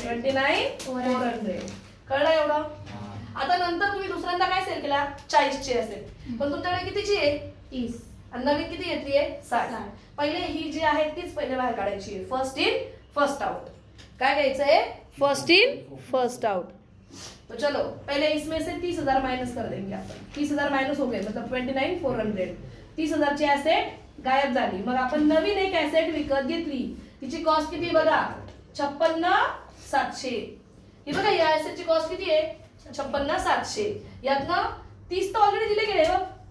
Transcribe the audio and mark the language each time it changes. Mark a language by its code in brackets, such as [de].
[mr] 29,400 कळलं एवढं. आता नंतर तुम्ही दुसऱ्यांदा काय सेल केला 40ची असेल पण तुमच्याकडे कितीची आहे 30. आणि नवीन किती घेतली आहे 60. पहिले ही जी आहे तीच पहिले बाहेर काढायची आहे. First in first out. काय घ्यायचं आहे फर्स्ट इन फर्स्ट आउट. [hi] तो चलो पहले इसमें से 30,000 माइनस कर देंगे आपण. 30,000 माइनस हो गए मतलब 29,400. [mr] 30,000ची ऍसेट गायब झाली. मग आपण नवीन एक ऍसेट विकत घेतली. तिची कॉस्ट किती आहे बघा 56,700. ही बघा या ऍसेटची कॉस्ट किती आहे 56,700. यातनं 30 तर ऑलरेडी दिले गेले बघ.